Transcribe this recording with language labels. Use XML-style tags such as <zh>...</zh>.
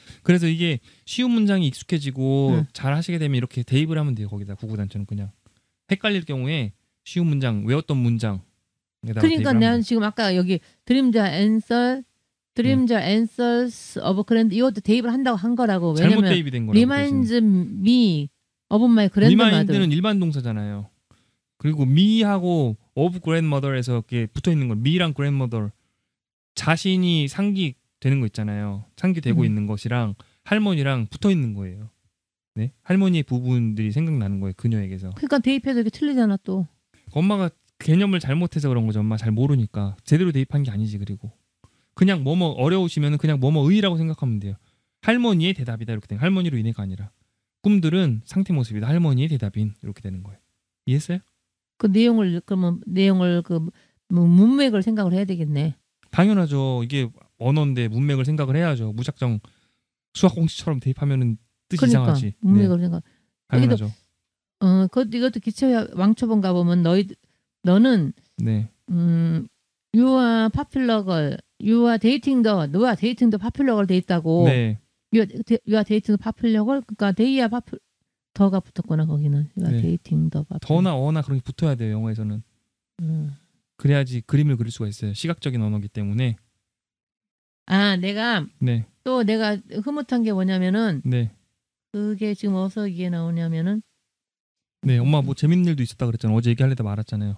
<ko>그래서 이게 쉬운 문장이 익숙해지고 잘 하시게 되면 이렇게 대입을 하면 돼요. 거기다 구구단처럼 그냥. 헷갈릴 경우에 쉬운 문장, 외웠던 문장. 그러니까 내가 지금 아까 여기 드림자 앤서</ko> <en>answers of grand</en> <ko>이것도 대입을 한다고 한 거라고. 잘못 왜냐면 대입이 된 거라고.</ko> <en>reminds me of my grandmother.</en> <ko>remind는 일반 동사잖아요. 그리고 me하고</ko> <en>of grandmother</en> <ko>에서 이렇게 붙어 있는 거. me랑 grandmother 자신이 상기되는 거 있잖아요. 상기되고 있는 것이랑 할머니랑 붙어 있는 거예요. 네? 할머니의 부분들이 생각나는 거예요. 그녀에게서. 그러니까 대입해도 이렇게 틀리잖아 또. 엄마가 개념을 잘못해서 그런 거죠. 엄마 잘 모르니까. 제대로 대입한 게 아니지. 그리고 그냥 뭐뭐 어려우시면 그냥 뭐뭐의라고 생각하면 돼요. 할머니의 대답이다 이렇게 되는 거예요. 할머니로 인해가 아니라. 꿈들은 상태 모습이다. 할머니의 대답인 이렇게 되는 거예요. 이해했어요? 그 내용을 문맥을 생각을 해야 되겠네. 당연하죠. 이게 언어인데 문맥을 생각을 해야죠. 무작정 수학 공식처럼 대입하면은 뜻이 이상하지. 문맥을 생각. 당연하죠. 이것도 기초야 왕초본 가보면 너는 네.</ko> <en>You are popular girl. You are dating the.</en> <ko>너가</ko> <en>dating the popular girl</en> <ko>돼 있다고. 네.</ko> <en>You are dating the popular girl.</en> <ko>그러니까</ko> <en>they are popular.</en> <ko>더가 붙었구나 거기는.</ko> <en>You are dating the popular.</en> <ko>더나 어나 그런 게 붙어야 돼요 영어에서는. 그래야지 그림을 그릴 수가 있어요. 시각적인 언어기 때문에. 아 내가 네. 또 내가 흐뭇한 게 뭐냐면은 네. 그게 지금 어디서 이게 나오냐면은 네 엄마 뭐 재밌는 일도 있었다 그랬잖아. 어제 얘기하려다 말았잖아요.</ko>